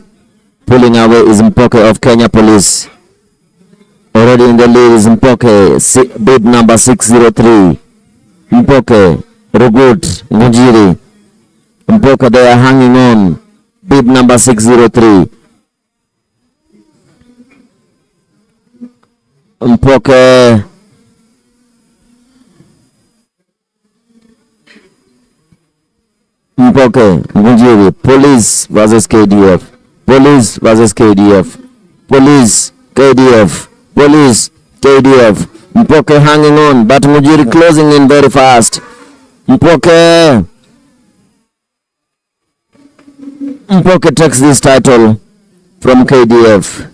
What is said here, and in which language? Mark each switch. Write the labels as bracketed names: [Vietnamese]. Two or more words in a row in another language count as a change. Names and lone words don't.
[English] Pulling away is Mpoke of Kenya Police. Already in the lead is Mpoke, bid number 603. Mpoke, Rugut, Ngujiri. Mpoke, they are hanging on. Bid number 603. Mpoke. Mpoke, Ngujiri, Police versus KDF. Police versus KDF. Police, KDF. Police, KDF. Mpoke hanging on, but Ngujiri closing in very fast. Mpoke takes this title from KDF.